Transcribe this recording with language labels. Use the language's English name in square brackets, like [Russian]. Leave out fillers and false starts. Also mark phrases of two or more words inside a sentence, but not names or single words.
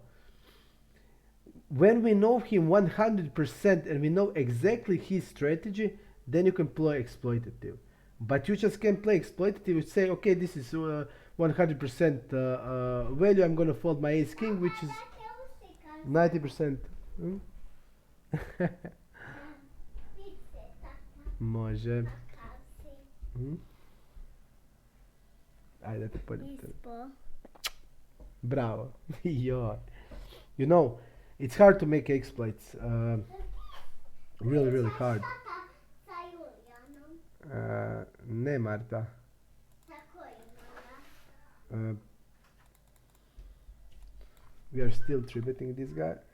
[English] When we know him 100% and we know exactly his strategy, then you can play exploitative. But you just can't play exploitative. You say, okay, this is 100% value. I'm gonna fold my ace king, which is 90%. [Serbian] Hmm? Može. Hmm? Ajde, te pođem. Bravo. Joj. [English] You know, it's hard to make exploits. Really, really hard. Ne, Marta. We are still tributing this guy.